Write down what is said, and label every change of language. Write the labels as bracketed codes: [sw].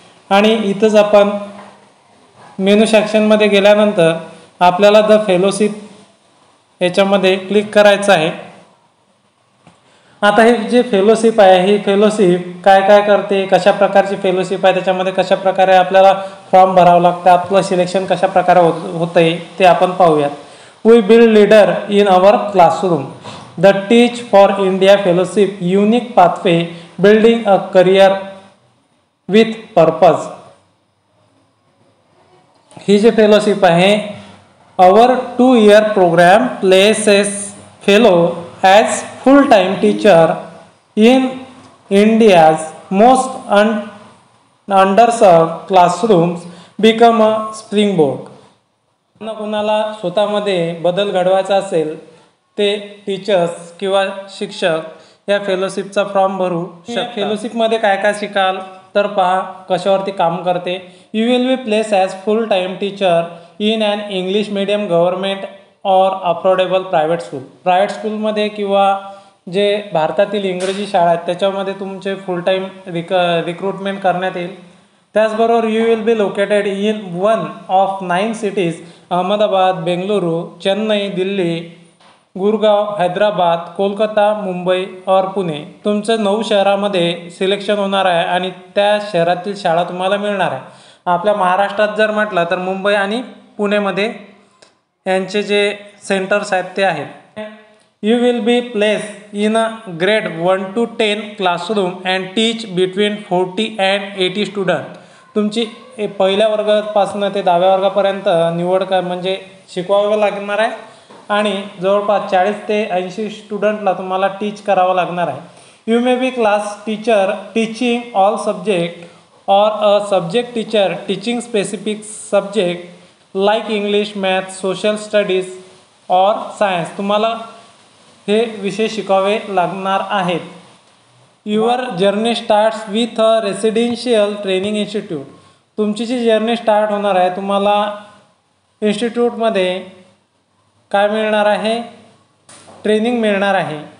[mr] आणि इथंच आपण मेनू सेक्शनमध्ये गेल्यानंतर आपल्याला द फेलोशिप याच्यामध्ये क्लिक करायचं आहे। आता हे जे फेलोशिप आहे ही फेलोशिप काय काय करते, कशा प्रकारची फेलोशिप आहे, त्याच्यामध्ये कशा प्रकारे आपल्याला फॉर्म भरावं लागतं, आपलं सिलेक्शन कशा प्रकारे होतंय ते आपण पाहूयात। [en] We build leader in our classroom, the teach for India fellowship unique pathway building a career with purpose. [mr] He G fellowship आहे [en] Our 2 year programme places fellow as full-time teacher in India's most underserved classrooms become a springboard। [mr] कोणाला स्वतःमध्ये बदल घडवायचा असेल ते teachers किंवा शिक्षक या फेलोशिपचा फॉर्म भरू शकतात। फेलोशिपमध्ये काय काय शिकाल तर पहा कशावरती काम करते। [en] You will be place as full time teacher in an English medium government or affordable private school. [mr] प्रायव्हेट स्कूलमध्ये किंवा जे भारतातील इंग्रजी शाळा आहेत त्याच्यामध्ये तुमचे फुल टाईम रिक्रुटमेंट करण्यात येईल। त्याचबरोबर [en] You will be located in one of 9 cities, Ahmedabad, Bengaluru, Chennai, Delhi, Gurgaon, Hyderabad, Kolkata, Mumbai और पुणे। [mr] तुमचं 9 शहरामध्ये सिलेक्शन होणार आहे आणि त्या शहरातील शाळा तुम्हाला मिळणार आहे। आपल्या महाराष्ट्रात जर म्हटलं तर मुंबई आणि पुणेमध्ये यांचे जे सेंटर्स आहेत ते आहेत। [en] You will be place in a grade 1 to 10 classroom and teach between 40 and 80 student. [mr] तुमची पहिल्या वर्गापासून ते 10व्या वर्गापर्यंत निवड म्हणजे शिकवावं लागणार आहे आणि जवळपास 40 ते 80 स्टुडंटला तुम्हाला टीच करावं लागणार आहे। [en] You may be class teacher teaching all subject or a subject teacher teaching specific subject like English, math, social studies or science. [mr] तुम्हाला हे विषय शिकावे लागणार आहेत। [en] Your journey starts with a residential training institute. [mr] तुमची जी जर्नी स्टार्ट होणार आहे तुम्हाला इन्स्टिट्यूटमध्ये काय मिळणार आहे, ट्रेनिंग मिळणार आहे।